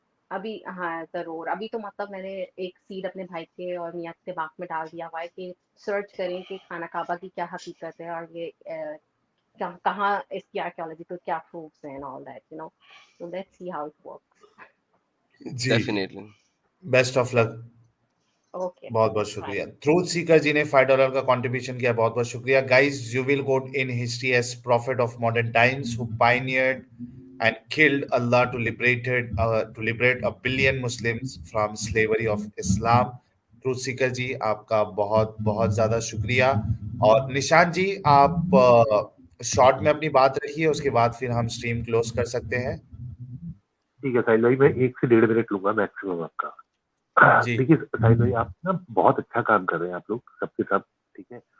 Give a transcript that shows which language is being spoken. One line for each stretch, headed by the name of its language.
Hindi: अभी हाँ ज़रूर, अभी तो मतलब मैंने एक सीड अपने भाई के और मियाँ के दिमाग में डाल दिया हुआ है कि सर्च करें कि खाना काबा की क्या हकीकत है, और ये कहाँ इसकी आर्कियोलॉजी तो क्या प्रूफ्स हैं
English: And all that, you know, so let's see how it works.
Hindi: Ji,
English: Definitely. Best of luck. Okay,
Hindi: बहुत बहुत
English: Bye.
Hindi: शुक्रिया। ट्रूथ सीकर जी ने $5 का कंट्रीब्यूशन किया, बहुत बहुत शुक्रिया।
English: Guys, you will go in history as prophet of modern times who pioneered and killed Allah to liberate a billion Muslims from slavery of Islam।
Hindi: Truth Sikar जी, आपका बहुत बहुत ज्यादा शुक्रिया। और निशांत जी, आप शॉर्ट में अपनी बात रखिए, उसके बाद फिर हम स्ट्रीम क्लोज कर सकते हैं। ठीक है साहिल भाई, मैं 1 से 1.5 मिनट लूंगा मैक्सिमम आपका। जी देखिए साहिल भाई, आप ना बहुत अच्छा काम कर रहे हैं, आप लोग सबके सब, ठीक है।